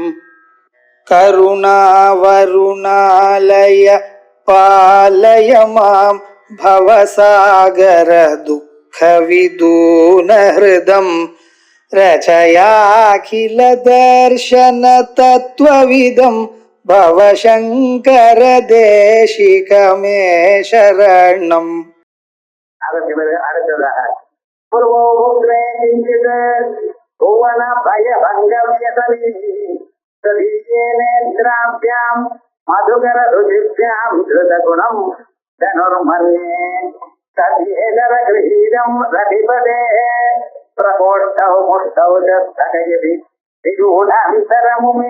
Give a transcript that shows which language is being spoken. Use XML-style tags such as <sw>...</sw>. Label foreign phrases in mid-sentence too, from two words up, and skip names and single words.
<sa>करुणावरुणालय पालय मां भवसागर दुःखविदून हृदं रचयाखिल दर्शन तत्त्वविदं भवशङ्कर देशिकमे शरणम्. அடுத்ததாக मधुकर रुचिभ्यां धृतगुणं धनुर्मन्ये सव्येतर गृहीतं रतिपतेः प्रकोष्ठे मुष्टौ स्थगयति निगूढान्तरमुमे.</sa>